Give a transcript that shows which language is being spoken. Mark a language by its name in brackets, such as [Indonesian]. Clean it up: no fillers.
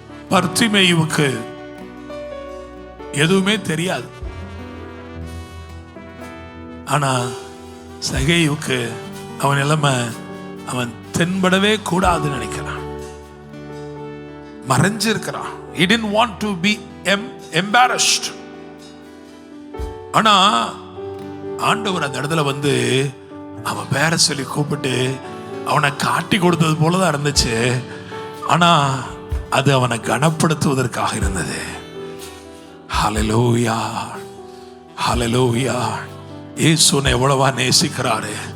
[Tamil] பர்த்திமேயுவுக்கு எதுவுமே தெரியாது. ஆனா சகேயுவுக்கு அவன் நிலைமை அவன் தென்படவே கூடாதுன்னு நினைக்கிறான், மறைஞ்சிருக்கிறான். [English] He didn't want to be embarrassed. [Tamil] ஆனா ஆண்டவர் அந்த இடத்துல வந்து அவன் பேரை சொல்லி கூப்பிட்டு அவனை காட்டி கொடுத்தது போலதான் இருந்துச்சு. ஆனா அது அவனை கனப்படுத்துவதற்காக இருந்தது. ஹல்லேலூயா, ஹல்லேலூயா. இயேசுவை எவ்வளவா நேசிக்கிறாரு.